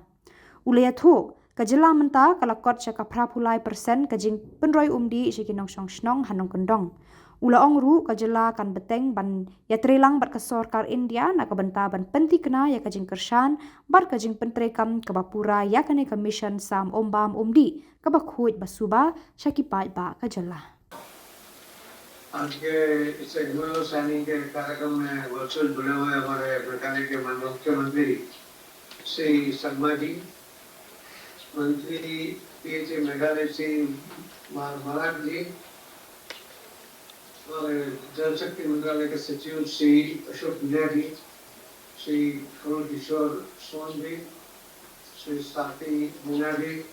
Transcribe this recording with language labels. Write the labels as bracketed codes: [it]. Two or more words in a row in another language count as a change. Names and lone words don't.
[kha] Ulaya thu ka jela menta kalakot sya ka prapulai persen ka jing penroi Umdih syakinong shnong hanong kendong. Ula ongru ka jela kan beteng ban ya trelang bat ka Sorkar India na ka banta ban penti kena ya ka jing kershan bar ka jing pentrekam ka bapura ya kane ka mission sam Umdih ka bakhuit basuba syakipai ba ka jela. [hi] आज के इस [en] executive signing [hi] के कार्यक्रम में वर्चुअल जुड़े हुए हमारे मेघालय के मुख्यमंत्री श्री शर्मा जी, मंत्री पीएच मेघालय श्री महाराज जी और जल शक्ति मंत्रालय के सचिव श्री अशोक जी, श्री खुबोरखसी जी, श्री साथी मीना जी,